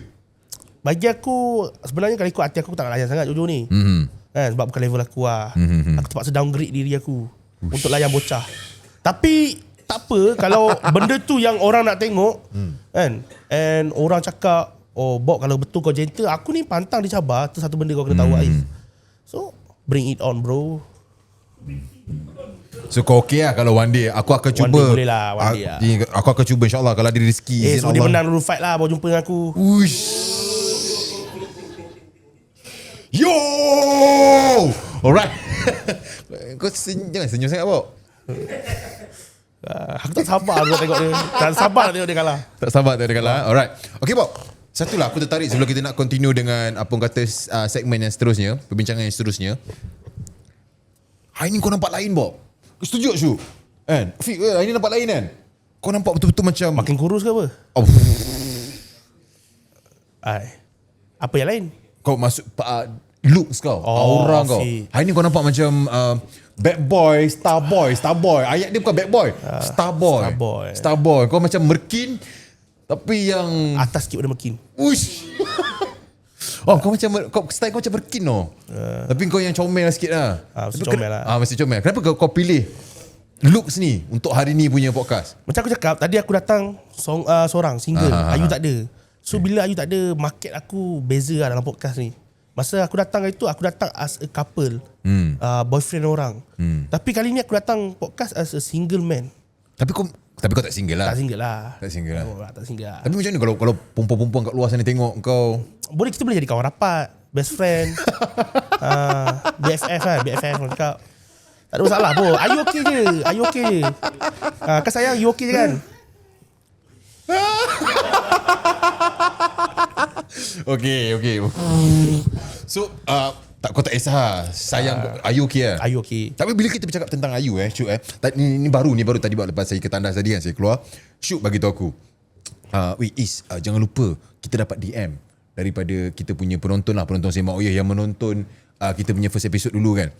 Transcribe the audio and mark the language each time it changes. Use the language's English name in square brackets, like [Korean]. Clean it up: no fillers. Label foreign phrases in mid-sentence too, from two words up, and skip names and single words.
[Malay] Bagi aku, sebenarnya kalau ikut hati aku tak nak layan sangat Jojo ni. Sebab bukan level aku lah. Aku terpaksa downgrade diri aku untuk layan bocah. Tapi tak apa kalau benda tu yang orang nak tengok kan, and orang cakap, oh Bob kalau betul kau gentle, aku ni pantang dicabar. Tu satu benda kau kena tahu Ais. [English] So bring it on bro. So [Malay] kau okay lah kalau one day aku akan cuba. [English] One day [Malay] boleh lah, [English] one day lah. [Malay] Aku akan cuba insyaAllah kalau ada rezeki. So dia menang dulu fight lah baru jumpa dengan aku. Uish. Yo! [English] Alright. [Malay] Kau jangan senyum sangat Bob. Aku tak sabar nak tengok dia. Tak sabar nak tengok dia kalah. Tak sabar tengok dia kalah. [English] Alright. [Malay] Okay Bob, satulah aku tertarik sebelum kita nak continue dengan apa orang kata segmen yang seterusnya, perbincangan yang seterusnya. Hari ni kau nampak lain Bob. Kau setuju tak Syu? Kan? Fik, hari ni nampak lain kan? Kau nampak betul-betul macam makin kurus ke apa? Oh. Apa yang lain? Kau masuk looks kau, aura kau. Hari ni kau nampak macam [English] bad boy, star boy. [Malay] Ayat dia bukan [English] bad boy, star boy. [Malay] Kau macam merkin tapi yang atas sikit pada merkin. Uish. Kau macam style kau macam merkin tapi kau yang comel sikit lah. Mesti comel lah. Mesti comel. Kenapa kau pilih looks ni untuk hari ni punya podcast? Macam aku cakap tadi, aku datang seorang single. Ayu tak ada. So bila Ayu tak ada, market aku beza lah dalam podcast ni. Masa aku datang itu, aku datang [English] as a couple, boyfriend [Malay] orang. Tapi kali ni aku datang podcast [English] as a single man. [Malay] Tapi kau tak single lah. Tak single lah. Tak single lah. Oh, tak single lah. Tapi macam ni kalau perempuan-perempuan kat luar sana tengok kau, Boleh, kita boleh jadi kawan rapat, [English] best friend. [Malay] BFF lah, BFF orang cakap. Tak ada masalah pun. [English] Are you okay je? Are you okay je? [Malay] Kan sayang, [English] you okay [Malay] je kan? [English] Okay. [Malay] So kau tak kisah sayang, Ayu okay lah. [English] Are you okay? [Malay] Tapi bila kita bercakap tentang Ayu Syuk ni baru tadi lepas saya ke tandas tadi kan saya keluar, Syuk bagi tahu aku, jangan lupa kita dapat DM daripada kita punya penonton Semak Oyeh yang menonton kita punya [English] first episode [Malay] dulu kan.